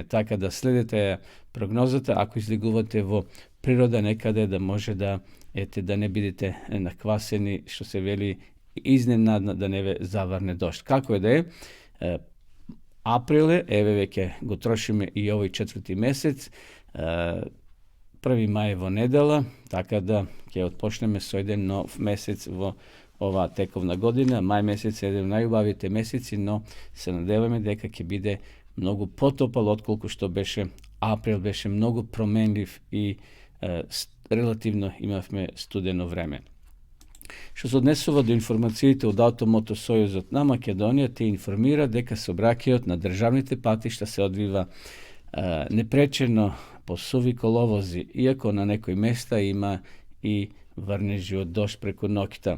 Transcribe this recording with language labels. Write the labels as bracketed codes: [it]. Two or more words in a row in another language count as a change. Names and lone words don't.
[mk] Така да следете прогнозата, ако излегувате во природа некаде, да може да не бидете наквасени, што се вели изненадно да не ве заврне дожд. Како е да е, април е, еве веќе го трошиме и овој 4 месец, 1 мај во недела, така да ќе отпочнеме со еден нов месец во ова тековна година. Мај месец је један најубавите месеци, но се nadevаме дека ќе биде многу потопал отколку што беше април, беше многу променлив и релативно имавме студено време. Што се однесува до информациите од Автомотосојузот на Македонија, те информира дека сообраќајот на државните патишта се одвива непречено по суви коловози, иако на некои места има и врнежи од дожд преку ноќта.